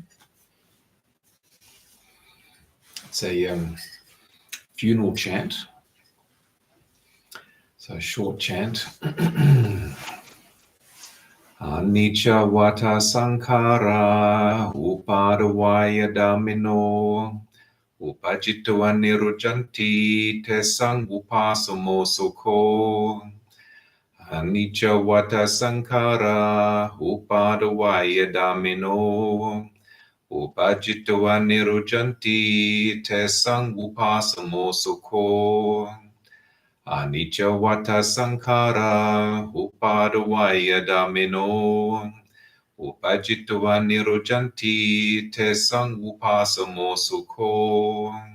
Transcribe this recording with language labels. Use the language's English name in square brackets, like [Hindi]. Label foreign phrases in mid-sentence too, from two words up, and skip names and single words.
[English] It's a funeral chant, so a short chant. [Pali] Anicca vata sankhara upadavaya dhammino upajitva nirujanti te sang upasamo sukho. Anicca vata sankhara upadavaya dhammino upajitva nirujanti te sang upasamo sukho. Anicca vata sankhara upadavaya dhammino upajitva nirujanti te sang upasamo sukho.